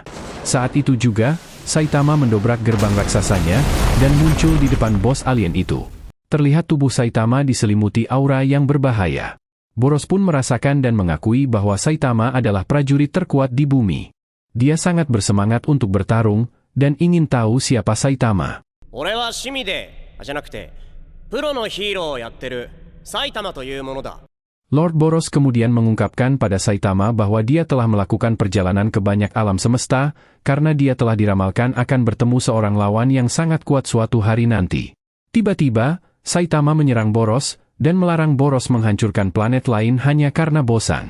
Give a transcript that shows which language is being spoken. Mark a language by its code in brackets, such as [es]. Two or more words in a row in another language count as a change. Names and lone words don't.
[id] Saat itu juga, Saitama mendobrak gerbang raksasanya, dan muncul di depan bos alien itu. Terlihat tubuh Saitama diselimuti aura yang berbahaya. Boros pun merasakan dan mengakui bahwa Saitama adalah prajurit terkuat di bumi. Dia sangat bersemangat untuk bertarung, dan ingin tahu siapa Saitama. [ja] 俺は趣味でじゃなくてプロのヒーローをやってる埼玉というものだ。 [id] Lord Boros kemudian mengungkapkan pada Saitama bahwa dia telah melakukan perjalanan ke banyak alam semesta, karena dia telah diramalkan akan bertemu seorang lawan yang sangat kuat suatu hari nanti. Tiba-tiba, Saitama menyerang Boros, dan melarang Boros menghancurkan planet lain hanya karena bosan.